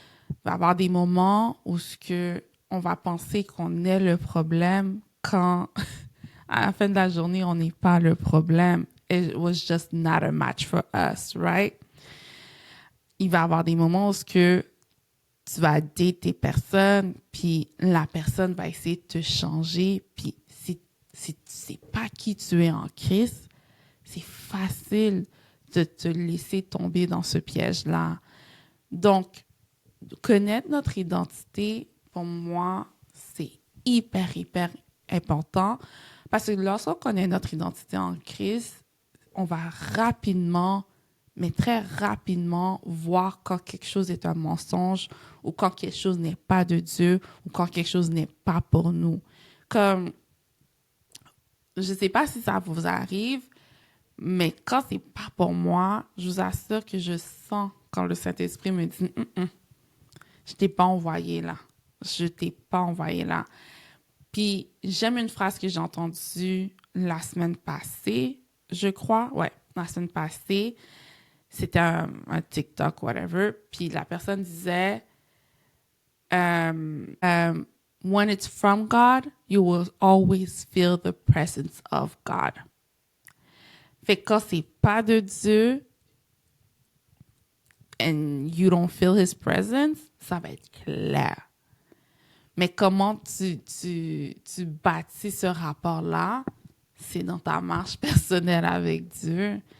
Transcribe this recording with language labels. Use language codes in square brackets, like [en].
[fr] Il va y avoir des moments où on va penser qu'on est le problème quand, à la fin de la journée, on n'est pas le problème. [en] It was just not a match for us, right? [fr] Il va y avoir des moments où tu vas date des personnes, puis la personne va essayer de te changer, puis si tu sais pas qui tu es en Christ, c'est facile de te laisser tomber dans ce piège-là. Donc, connaître notre identité, pour moi, c'est hyper important parce que lorsqu'on connaît notre identité en Christ, on va rapidement, mais très rapidement, voir quand quelque chose est un mensonge ou quand quelque chose n'est pas de Dieu ou quand quelque chose n'est pas pour nous. Comme, je ne sais pas si ça vous arrive, mais quand c'est pas pour moi, je vous assure que je sens quand le Saint-Esprit me dit « Je t'ai pas envoyé là. Je t'ai pas envoyé là. » Puis, j'aime une phrase que j'ai entendue la semaine passée, je crois. Ouais, la semaine passée. C'était un TikTok, whatever. Puis, la personne disait [en] When it's from God, you will always feel the presence of God. [fr] Fait que quand c'est pas de Dieu [en] and you don't feel his presence, [fr] ça va être clair. Mais comment tu bâtis ce rapport-là, c'est dans ta marche personnelle avec Dieu.